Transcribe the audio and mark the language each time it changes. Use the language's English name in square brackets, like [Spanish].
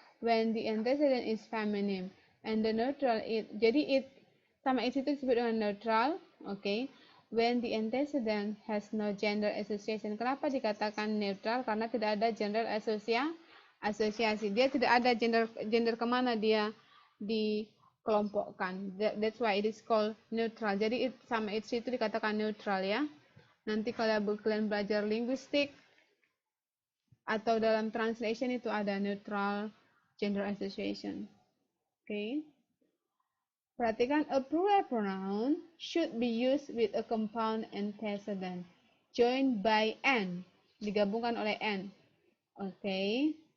[English] When the antecedent is feminine, and the neutral it. [Indonesian] Jadi it sama it itu disebut dengan neutral, okay. [English] When the antecedent has no gender association. [Indonesian] Kenapa dikatakan neutral? Karena tidak ada gender asosiasi. Dia tidak ada gender kemana dia dikelompokkan. [English] That's why it is called neutral. [Indonesian] Jadi sama it itu dikatakan neutral ya. Nanti kalau kalian belajar linguistik atau dalam translation itu ada neutral gender association. Okay. Perhatikan, [English] a plural pronoun should be used with a compound antecedent joined by n, [Indonesian] digabungkan oleh n. [English] Okay.